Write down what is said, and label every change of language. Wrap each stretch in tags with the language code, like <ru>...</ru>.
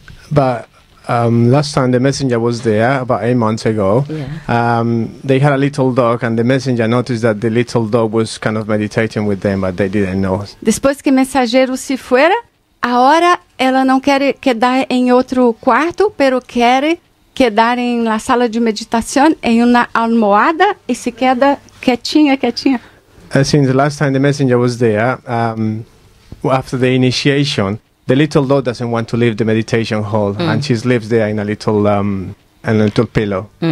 <en>But last time the messenger was there, about 8 months ago, they had a little dog, and the messenger noticed that the little dog was kind of meditating with them, but they didn't know.</en> <pt>Depois que o mensageiro</pt> <es>se fuera,</es> <pt>agora ela não quer</pt> <es>quedar</es> <pt>em outro quarto,</pt> <es>pero</es> <pt>quer quedar em</pt> <es>la</es> <pt>sala de meditação, em uma</pt> <es>almohada,</es> <pt>e</pt> <es>se queda</es> <pt>quietinha.</pt> <en>Since the last time the messenger was there, after the initiation, the little dog doesn't want to leave the meditation hall, and she lives there in a little pillow.</en>